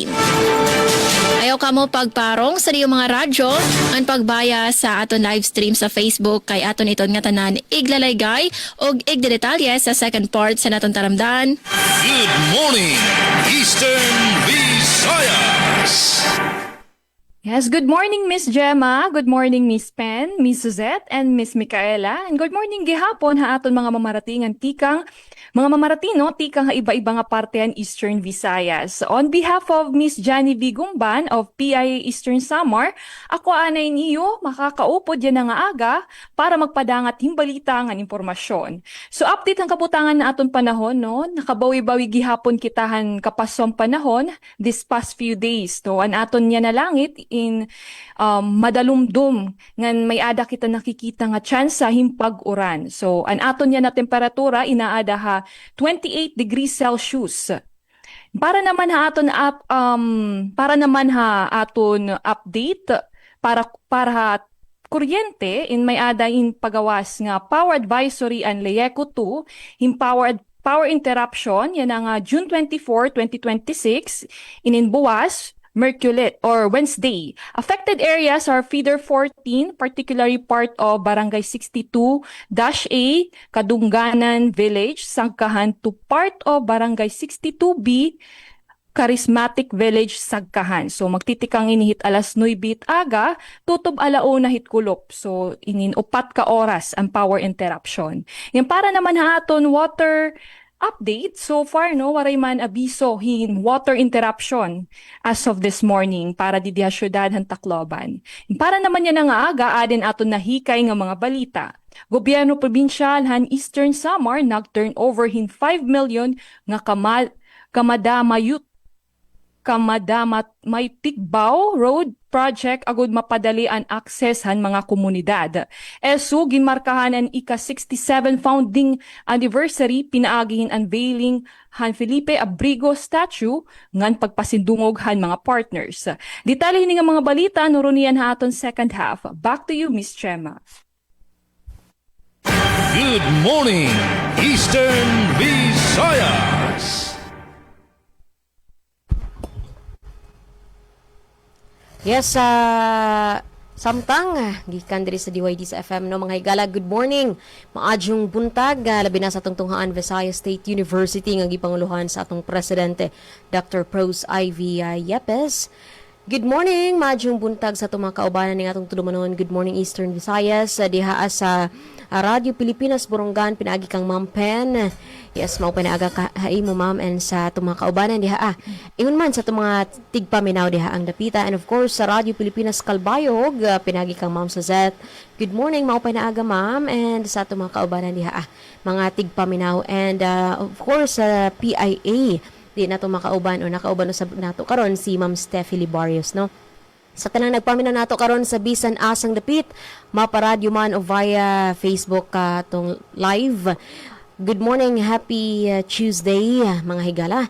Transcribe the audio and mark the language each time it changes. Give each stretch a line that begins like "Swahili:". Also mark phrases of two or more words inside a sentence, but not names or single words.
Waray: Ayaw ka mo pagparong sa iyong mga radyo ang pagbaya sa aton live stream sa Facebook kay aton iton nga tanan iglalaygay og igdedetalye sa
English: second part
Waray: sa naton taramdan.
English: Good morning, Eastern Visayas! Yes, good morning Miss Gemma, good morning Miss Pen, Miss Suzette, and Miss Micaela.
Waray: And good morning gihapon ha aton mga mamaratingan tikang mga mamaratino tikang ha iba-iba nga partehan Eastern Visayas.
English: On behalf of Miss Johnny V.
Waray: Gumban of PIA Eastern Samar, ako anay niyo makakaupod yan nga aga para magpadangat himbalita nga impormasyon. So update ang kabutangan na aton panahon no, nakabawi-bawi gihapon kitahan kapasom panahon
English: this past few days
Waray: no, an aton niya na langit in madalumdum ngan may ada kita nakikita nga chance sa himpag-uran. So an aton niya na temperatura inaada ha 28
English: degrees Celsius.
Waray: Para naman ha aton update para kuryente in may ada in pagawas nga
English: power advisory
Waray: and LECO 2 in
English: power interruption
Waray: yan nga June 24, 2026 in Buwas Wednesday.
English: Affected areas are Feeder 14, particularly part of Barangay 62-A, Kadungganan Village, Sagkahan to part of Barangay 62B, Charismatic Village, Sagkahan.
Waray: So magtitikang inihit alas 9 aga, tutob alauna hit kulop. So inin 4 ka oras ang
English: power interruption.
Waray: Yan para naman haton
English: water update, so far
Waray: no waray man abiso hin
English: water interruption as of this morning
Waray: para di diha syudad han Tacloban. Para naman yan nga aga adin aton nahikay nga mga balita. Gobyerno probinsyal han Eastern Samar nag-turn over hin 5 million nga may Tigbaw Road Project agud mapadali ang access han mga komunidad. ESU ginmarkahan ang ika-67
English: founding anniversary
Waray: pinaagihin unveiling han Felipe Abrigo statue ngan pagpasindungog han mga partners. Detalye ni nga mga balita nurunian ha aton
English: second half. Back to you Miss Chema. Good morning, Eastern Visayas.
Cebuano: Yes, samtang gikan diri sa DYD sa FM no mga higala,
English: good morning.
Cebuano: Maadyong buntag labi na sa atong tunghaan Visayas State University nga gipanguluhan sa atong presidente Dr. Pros Ivy Yepes.
English: Good morning,
Cebuano: maadyong buntag sa atong mga kaubanan ning atong tulumanon.
English: Good morning
Cebuano: Eastern Visayas diha sa Radio Pilipinas Borongan pinaagi kang Ma'am Pen. Yes, mao pinaaga ka mo ma'am and sa atong mga kaubanan diha ingon man sa atong mga tigpaminaw diha ang dapita,
English: and of course
Cebuano: sa Radio Pilipinas Kalbayog pinagi kang Ma'am Suzette.
English: Good morning,
Cebuano: mao pinaaga ma'am, and sa atong mga kaubanan diha mga tigpaminaw,
English: and of course
Cebuano: sa PIA di nato makauban o nakauban sa nato karon si Ma'am Steffi Libarios no. Sa tanang nagpaminaw nato karon sa bisan asang dapit maparadyo man o via Facebook tong live.
English: Good morning, happy Tuesday mga higala.